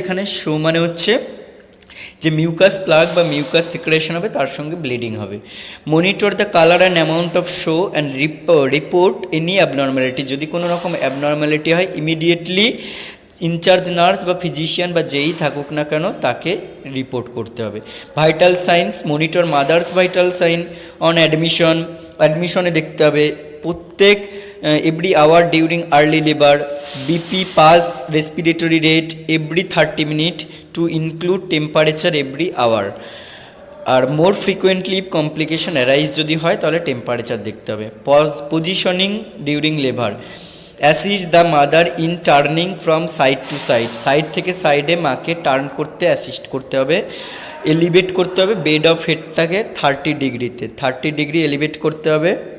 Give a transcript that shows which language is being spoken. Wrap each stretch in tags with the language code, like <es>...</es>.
<bn>এখানে শো মানে হচ্ছে যে মিউকাস প্লাগ বা মিউকাস সিক্রেশন হবে, তার সঙ্গে ব্লিডিং হবে।</bn> <en>monitor the colour and amount of show and report any abnormality,</en> <bn>যদি কোনো রকম অ্যাবনর্ম্যালিটি হয় ইমিডিয়েটলি ইনচার্জ নার্স বা ফিজিশিয়ান বা যেই থাকুক না কেন তাকে রিপোর্ট করতে হবে।</bn> <en>vital signs, monitor mother's vital sign on অ্যাডমিশনে</en> <bn>দেখতে হবে প্রত্যেক</bn> <en>every hour during early labor, BP, pulse, respiratory rate every 30 minutes to include temperature every hour.</en> <bn>আর</bn> <en>more frequently complication arise</en> <bn>যদি হয় তাহলে টেম্পারেচার দেখতে হবে।</bn> <en>positioning during labour, assist the mother in turning from side to side,</en> <bn>side থেকে সাইডে মাকে turn করতে assist করতে হবে। এলিভেট করতে হবে, বেড অফ হেডটাকে 30 ডিগ্রিতে 30 ডিগ্রি এলিভেট করতে হবে।</bn>